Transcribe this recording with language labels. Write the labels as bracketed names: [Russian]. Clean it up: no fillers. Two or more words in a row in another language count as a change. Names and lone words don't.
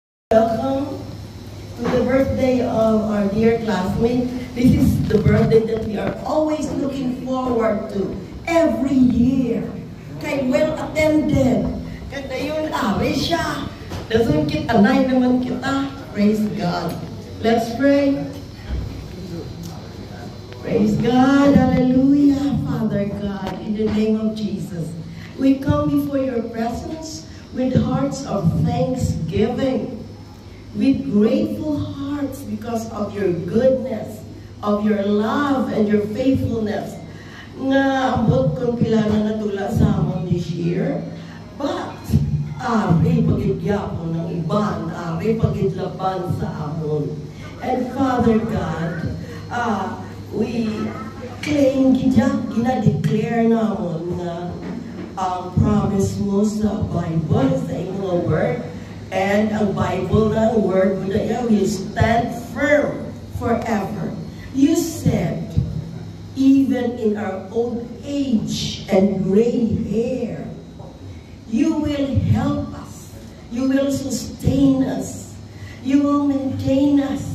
[English] Welcome to the birthday of our dear classmate. This is the birthday that we are always looking forward to every year. [Hiligaynon] Kay [English] well attended. [Hiligaynon] Kada yun, ari siya. Doesn't kita, anay naman kita. [English] Praise God. Let's pray. Praise God. Hallelujah. Father God, in the name of Jesus, we come before your presence with hearts of thanksgiving. With grateful hearts because of your goodness, of your love and your faithfulness. [Hiligaynon] Nga ambot kong pila na natula sa amon [English] this year, [Hiligaynon] but ari pagidyapo ng iban, ari pagidlaban sa amon. [English] And Father God, we claim [Hiligaynon] gina-declare namon na ang promise mo sa Bible, sa inyong word. And ang Bible na word mo na yan [English] will stand firm forever. You said, even in our old age and gray hair, you will help us. You will sustain us. You will maintain us.